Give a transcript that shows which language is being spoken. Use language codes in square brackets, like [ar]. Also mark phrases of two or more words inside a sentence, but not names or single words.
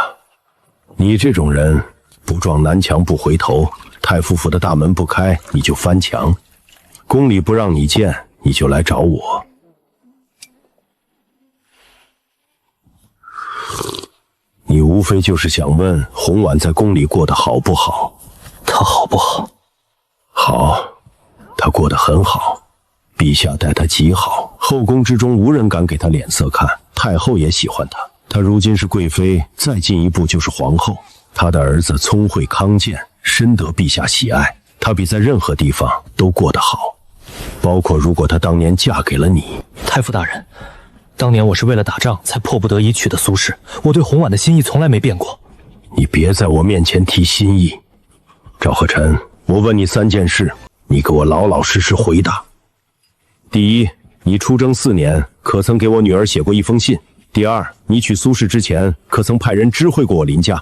[zh] 你這種人，不撞南牆不回頭，太傅府的大門不開，你就翻牆；宮裡不讓你見，你就來找我。你無非就是想問洪婉在宮裡過得好不好？她好不好？好，她過得很好，陛下待她極好，後宮之中無人敢給她臉色看，太后也喜歡她。她如今是貴妃，再進一步就是皇後。她的兒子聰慧康健，深得陛下喜愛，她比在任何地方都過得好，包括如果她當年嫁給了你。太傅大人，當年我是為了打仗才迫不得已娶的蘇氏，我對洪婉的心意從來沒變過。你別在我面前提心意。趙鶴臣， 我問你3件事，你給我老老實實回答。第一，你出征4年，可曾給我女兒寫過一封信？第二，你娶蘇氏之前，可曾派人知會過我林家？